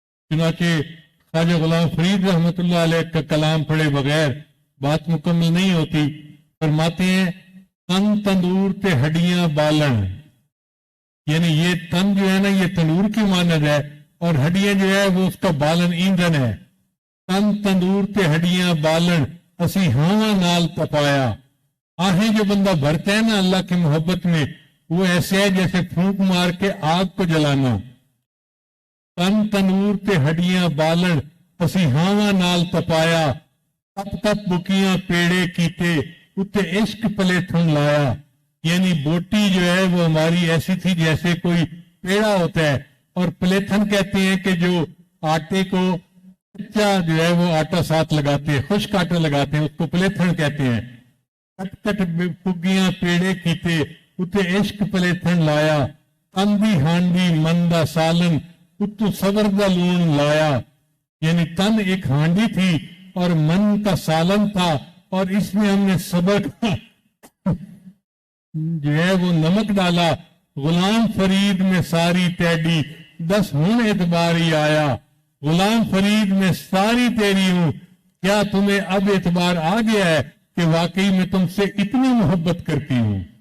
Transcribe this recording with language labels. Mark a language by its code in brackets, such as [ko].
[ur] چنانچہ خواجہ غلام فرید رحمۃ اللہ علیہ کا کلام پڑھے بغیر بات مکمل نہیں ہوتی. فرماتے ہیں [skr] تن تندور تے ہڈیاں بالن، [ur] یعنی یہ تن جو ہے نا یہ تندور کی مانند ہے اور ہڈیاں جو ہے وہ اس کا بالن ایندھن ہے. [skr] تن تندور تے ہڈیاں بالن اسی ہاواں نال تپایا. [ur] آہیں جو بندہ بھرتا ہے نا اللہ کی محبت میں وہ ایسے ہے جیسے پھونک مار کے آگ کو جلانا. [skr] تن تندور تے ہڈیاں بالن اسی ہاواں نال تپایا، تپ تپ بکیاں پیڑے کیتے اتے عشق پلیتھن لایا. [ur] یعنی بوٹی جو ہے وہ ہماری ایسی تھی جیسے کوئی پیڑا ہوتا ہے، اور پلیتھن کہتے ہیں کہ جو آٹے کو کچا جو ہے وہ آٹا ساتھ لگاتے ہیں، خشک آٹا لگاتے ہیں، اس کو پلیتھن کہتے ہیں. [skr] کٹ کٹ پگیاں پیڑے کیتے اتے عشق پلیتھن لایا، اندھی ہانڈی مندا سالن اتو صبر دا لون لایا. [ur] یعنی تن ایک ہانڈی تھی اور من کا سالن تھا، اور اس میں ہم نے صبر کا جو ہے وہ نمک ڈالا. [skr] غلام فرید میں ساری تیڈی 10 ہن اعتبار ہی آیا. [ur] غلام فرید میں ساری تیری ہوں، کیا تمہیں اب اعتبار آ گیا ہے کہ واقعی میں تم سے اتنی محبت کرتی ہوں.